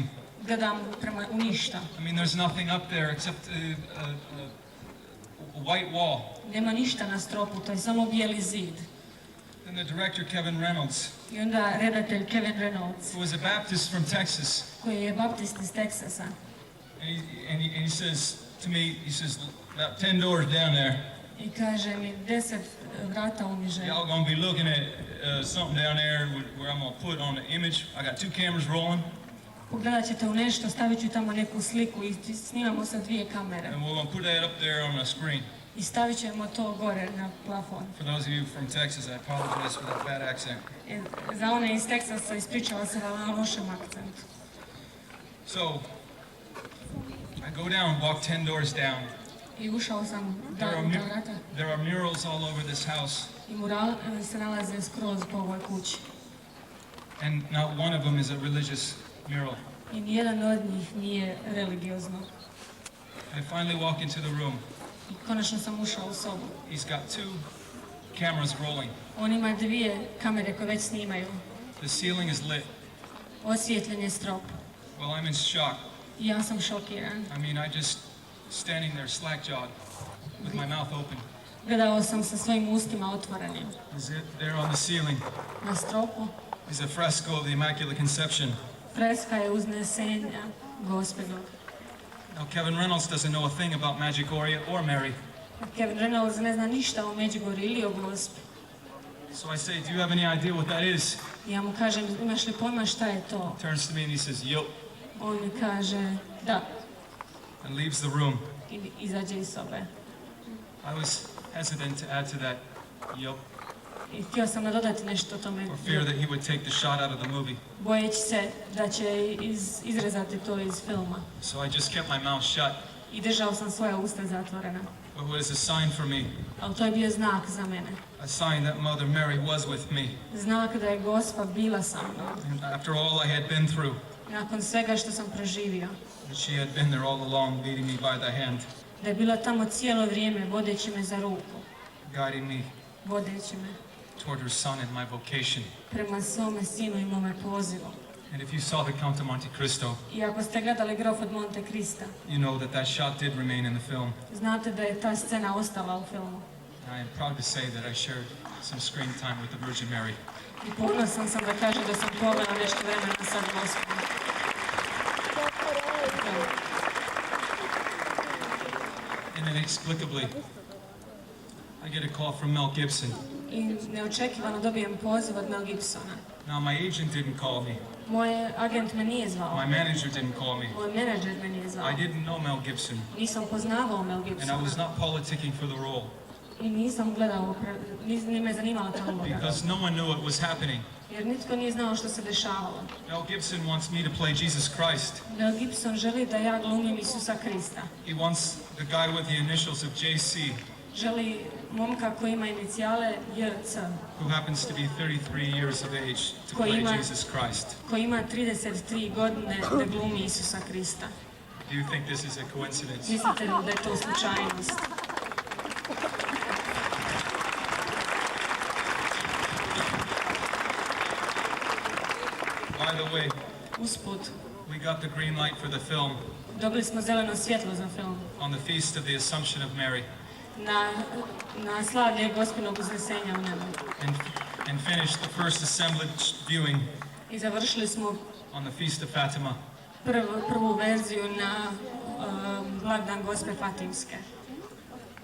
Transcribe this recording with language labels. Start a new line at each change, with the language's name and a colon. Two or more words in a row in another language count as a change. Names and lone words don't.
Croatian: gledam prema u ništa.
English: I mean, there's nothing up there except a white wall.
Croatian: Nema ništa na stropu, to je samo bijeli zid.
English: And the director, Kevin Reynolds,
Croatian: I onda redatelj Kevin Reynolds,
English: who was a Baptist from Texas,
Croatian: koji je baptist iz Teksasa.
English: and he says to me, he says, about 10 doors down there,
Croatian: I kaže mi 10 vrata uniže.
English: y'all gonna be looking at something down there where I'm gonna put on the image. I got 2 cameras rolling,
Croatian: Pogledat ćete u nešto, stavit ću tamo neku sliku i snimamo sa 2 kamere.
English: and we're gonna put that up there on the screen.
Croatian: I stavit ćemo to gore na plafon.
English: For those of you from Texas, I apologize for that bad accent.
Croatian: Za one iz Teksasa ispričala se vam na lošem akcentu.
English: So, I go down, walk 10 doors down.
Croatian: I ušao sam
English: There are,
Croatian: u ta vrata
English: there are murals all over this house,
Croatian: i mural se nalaze skroz po ovoj kući.
English: and not one of them is a religious mural.
Croatian: I nijedan od njih nije religiozno.
English: I finally walk into the room.
Croatian: I konačno sam ušao u sobu.
English: He's got 2 cameras rolling.
Croatian: On ima 2 kamere koje već snimaju.
English: The ceiling is lit.
Croatian: Osvijetljen je strop.
English: Well, I'm in shock.
Croatian: I ja sam šokiran.
English: I mean, I just standing there slack-jawed with my mouth open.
Croatian: Gledao sam sa svojim ustima otvorenim.
English: There on the ceiling
Croatian: Na stropu
English: is a fresco of the Immaculate Conception.
Croatian: freska je uznesenja Gospodnog.
English: Now, Kevin Reynolds doesn't know a thing about Medjugorje or Mary.
Croatian: Kevin Reynolds ne zna ništa o Medjugorju ili o Gospi.
English: So I say, do you have any idea what that is?
Croatian: Ja mu kažem, imaš li pojma šta je to?
English: Turns to me and he says, yup,
Croatian: On mi kaže, da,
English: and leaves the room.
Croatian: i izađe iz sobe.
English: I was hesitant to add to that yup,
Croatian: I htio sam nadodati nešto o tome,
English: for fear that he would take the shot out of the movie.
Croatian: bojeći se da će izrezati to iz filma.
English: So I just kept my mouth shut.
Croatian: I držao sam svoja usta zatvorena.
English: But it was a sign for me,
Croatian: Ali to je bio znak za mene.
English: a sign that Mother Mary was with me.
Croatian: Znak da je Gospa bila sa mnom.
English: And after all I had been through,
Croatian: Nakon svega što sam proživio.
English: that she had been there all along, leading me by the hand,
Croatian: Da je bila tamo cijelo vrijeme, vodeći me za ruku.
English: guiding me
Croatian: Vodeći me
English: toward her son and my vocation.
Croatian: prema svome sinu i mome pozivu.
English: And if you saw the Count of Monte Cristo,
Croatian: I ako ste gledali Grof od Monte Crista,
English: you know that that shot did remain in the film.
Croatian: znate da je ta scena ostala u filmu.
English: I am proud to say that I shared some screen time with the Virgin Mary.
Croatian: I ponosan sam da kažem da sam provela nešto vremena sa Gospom.
English: And inexplicably, I get a call from Mel Gibson.
Croatian: I neočekivano dobijem poziv od Mel Gibsona.
English: Now, my agent didn't call me.
Croatian: Moj agent me nije zvao.
English: My manager didn't call me.
Croatian: Moj menadžer me nije zvao.
English: I didn't know Mel Gibson,
Croatian: Nisam poznavao Mel
English: and I
Croatian: Gibsona.
English: was not politicking for the role
Croatian: I nisam gledao, ni me zanimala ta uloga.
English: because no one knew what was happening.
Croatian: Jer nitko nije znao što se dešavalo.
English: Mel Gibson wants me to play Jesus Christ.
Croatian: Mel Gibson želi da ja glumim Isusa Krista.
English: He wants the guy with the initials of JC,
Croatian: Želi momka koji ima inicijale JC,
English: who happens to be 33 years of age, to play Jesus Christ.
Croatian: koji ima 33 godine da glumi Isusa Krista.
English: Do you think this is a coincidence?
Croatian: Mislite li da je to slučajnost?
English: By the way,
Croatian: Usput,
English: we got the green light for the film
Croatian: dobili smo zeleno svjetlo za film.
English: on the Feast of the Assumption of Mary
Croatian: Na slavlje Gospinog uznesenja u nebu.
English: and finished the first assemblage viewing
Croatian: I završili smo
English: on the Feast of Fatima.
Croatian: prvu verziju na blagdan Gospe Fatimske.